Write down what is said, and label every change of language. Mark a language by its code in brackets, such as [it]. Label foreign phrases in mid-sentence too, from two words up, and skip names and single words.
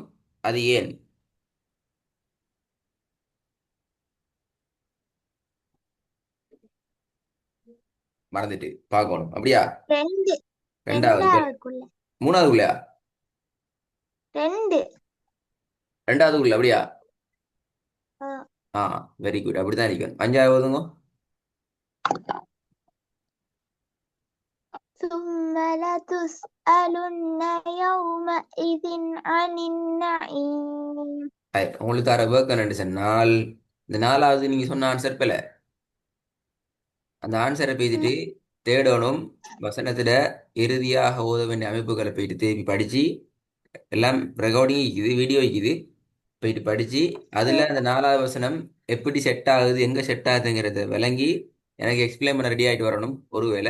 [ta] அது ஏன்? மறந்துட்டு பார்க்கணும் அப்படியா? ரெண்டு. ரெண்டாவது ரெண்டாவதுக்குள்ள. மூணாவதுக்குள்ளயா? ரெண்டு. ரெண்டாவதுக்குள்ள அப்படியா? அஹ், ஆ [en] very good. [ta] அப்படித்தான் இருக்கணும். அஞ்சாவதுங்க. [ar] ثم لتسألن يومئذ عن النعيم. [ta] உங்களுக்கு தர ஒர்க் என்னன்னு சொன்னால் இந்த நாலாவது நீங்க சொன்ன ஆன்சர் பிழை. அந்த ஆன்சரை பேசிட்டு தேடணும். வசனத்துல இறுதியாக ஓத வேண்டிய அமைப்புகளை போயிட்டு திருப்பி படிச்சு எல்லாம் ரெக்கார்டிங் இருக்குது, வீடியோ இருக்குது. போயிட்டு படிச்சு அதுல அந்த நாலாவது வசனம் எப்படி செட் ஆகுது, எங்க செட் ஆகுதுங்கிறத விளங்கி எனக்கு எக்ஸ்பிளைன் பண்ண ரெடி ஆயிட்டு வரணும் ஒருவேளை.